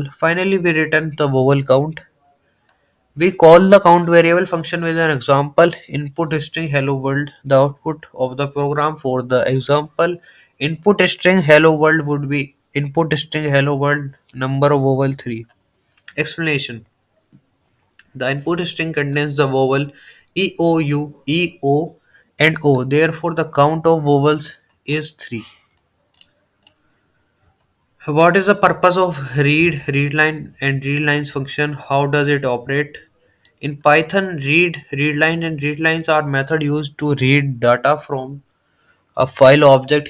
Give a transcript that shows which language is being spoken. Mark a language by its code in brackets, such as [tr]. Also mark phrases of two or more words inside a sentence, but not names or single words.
[en] Finally, we return the vowel count. We call the count variable function with an example input string hello world. The output of the program for the example input string hello world would be input string hello world number of vowel 3. Explanation. The input string contains the vowel e o u, e o and o. Therefore the count of vowels is 3. What is the purpose of readline, and readlines function? How does it operate? In Python, readline, and readlines are method used to read data from a file object.